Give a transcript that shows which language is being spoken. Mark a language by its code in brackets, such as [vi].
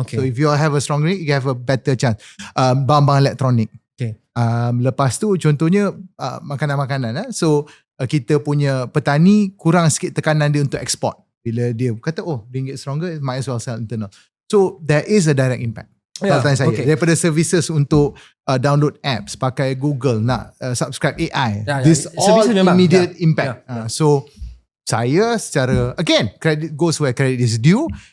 [en] So if you have a strong ringgit, you have a better chance. [ms] Barang-barang elektronik. Lepas tu contohnya makanan-makanan. So kita punya petani kurang sikit tekanan dia untuk ekspor. Bila dia kata [en] ringgit stronger, might as well sell internal. So there is a direct impact. [ms] Daripada services untuk download apps, pakai Google, nak subscribe AI, [en] this all immediate impact. [ms] So saya secara, again, [en] credit goes where credit is due.